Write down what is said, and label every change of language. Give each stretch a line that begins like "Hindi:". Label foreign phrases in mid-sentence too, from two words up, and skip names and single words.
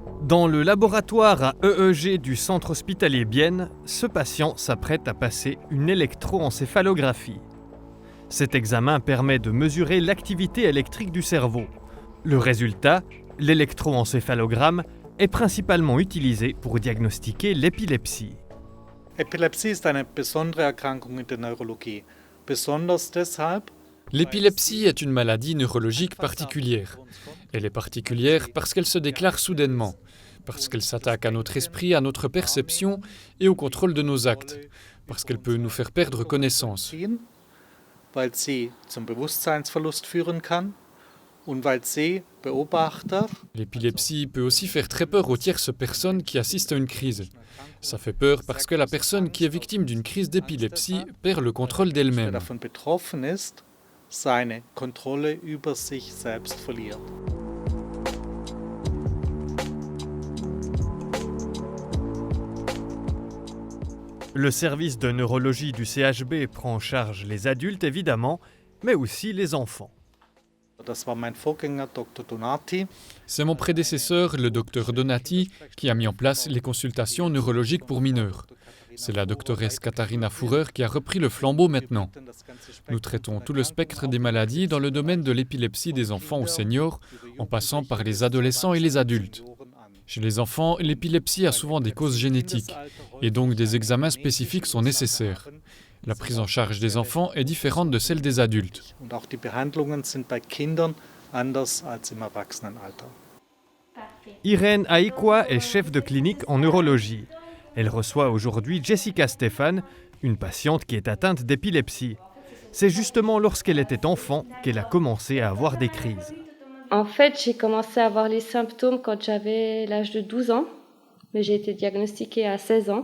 French: Dans le laboratoire à EEG du centre hospitalier Bienne, ce patient s'apprête à passer une électroencéphalographie. Cet examen permet de mesurer l'activité électrique du cerveau. Le résultat, l'électroencéphalogramme, est principalement utilisé pour diagnostiquer l'épilepsie.
German: Epilepsie ist eine besondere Erkrankung in der Neurologie, besonders deshalb.
French: L'épilepsie est une maladie neurologique particulière. Elle est particulière parce qu'elle se déclare soudainement, parce qu'elle s'attaque à notre esprit, à notre perception et au contrôle de nos actes, parce qu'elle peut nous faire perdre connaissance.
German: Weil sie zum Bewusstseinsverlust führen kann und weil sie Beobachter.
French: L'épilepsie peut aussi faire très peur aux tierces personnes qui assistent à une crise. Ça fait peur parce que la personne qui est victime d'une crise d'épilepsie perd le contrôle d'elle-même.
German: Davon betroffen ist, seine Kontrolle über sich selbst verliert.
French: Le service de neurologie du CHB prend en charge les adultes évidemment, mais aussi les enfants.
German: Das war mein Vorgänger Dr. Donati.
French: C'est mon prédécesseur, le docteur Donati, qui a mis en place les consultations neurologiques pour mineurs. C'est la doctoresse Katharina Fourer qui a repris le flambeau maintenant. Nous traitons tout le spectre des maladies dans le domaine de l'épilepsie des enfants aux seniors, en passant par les adolescents et les adultes. Chez les enfants, l'épilepsie a souvent des causes génétiques, et donc des examens spécifiques sont nécessaires. La prise en charge des enfants est différente de celle des adultes.
German: Und auch die Behandlungen sind bei Kindern anders als im Erwachsenenalter.
French: Irène Aïkwa est chef de clinique en neurologie. Elle reçoit aujourd'hui Jessica Stéphane, une patiente qui est atteinte d'épilepsie. C'est justement lorsqu'elle était enfant qu'elle a commencé à avoir des crises. En fait, j'ai commencé à avoir les symptômes quand j'avais l'âge de 12 ans, mais j'ai été diagnostiquée à 16 ans.